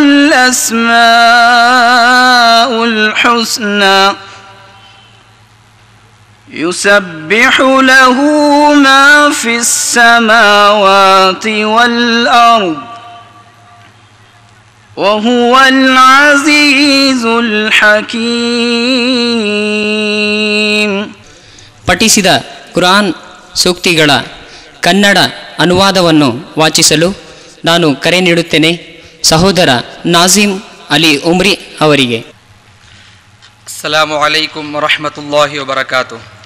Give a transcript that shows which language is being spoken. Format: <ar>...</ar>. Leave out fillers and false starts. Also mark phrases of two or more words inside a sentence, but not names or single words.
<ar>الأسماء الحسنى يسبح له ما في السماوات والأرض وهو العزيز الحكيم.</ar> <kn>ಪಠಿಸಿದ ಕುರಾನ್ ಸೂಕ್ತಿಗಳ ಕನ್ನಡ ಅನುವಾದವನ್ನು ವಾಚಿಸಲು ನಾನು ಕರೆ ನೀಡುತ್ತೇನೆ ಸಹೋದರ ನಾಜಿಮ್ ಅಲಿ ಉಮ್ರಿ ಅವರಿಗೆ.</kn> <ar>السلام عليكم ورحمة الله وبركاته.</ar>